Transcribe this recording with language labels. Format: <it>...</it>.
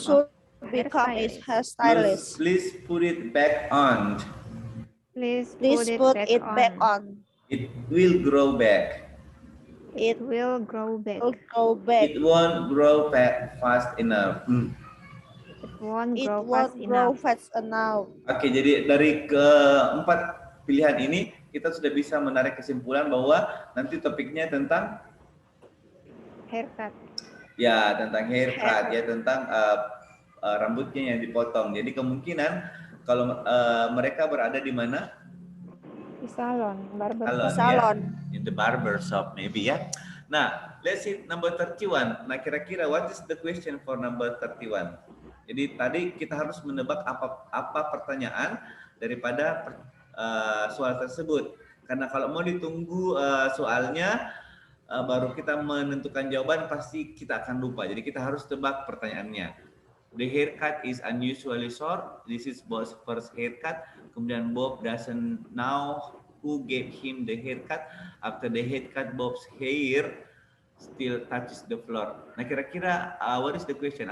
<en>should become a hairstylist. Please put it back on. Please put it back on. It will grow back. It will grow back. It won't grow back fast enough. It won't It grow won't fast grow enough. fast enough.</en> <id>Oke, jadi dari keempat pilihan ini kita sudah bisa menarik kesimpulan bahwa nanti topiknya tentang</id> <en>Haircut.</en> <id>ya tentang haircut ya tentang rambutnya yang dipotong. Jadi kemungkinan kalau mereka berada di mana? Di salon, barber Salon.</id> <en>Ya. In the barber shop maybe ya. Nah, let's see number 31.</en> <id>Nah, kira-kira</id> <en>what is the question for number 31?</en> <id>Jadi tadi kita harus menebak apa pertanyaan daripada soal tersebut. Karena kalau mau ditunggu soalnya baru kita menentukan jawaban pasti kita akan lupa. Jadi kita harus tebak pertanyaannya.</id> <en>The haircut is unusually short. This is Bob's first haircut. Kemudian Bob doesn't know who gave him the haircut. After the haircut, Bob's hair still touches the floor.</en> <id>Nah, kira-kira</id> <en>what is the question?</en>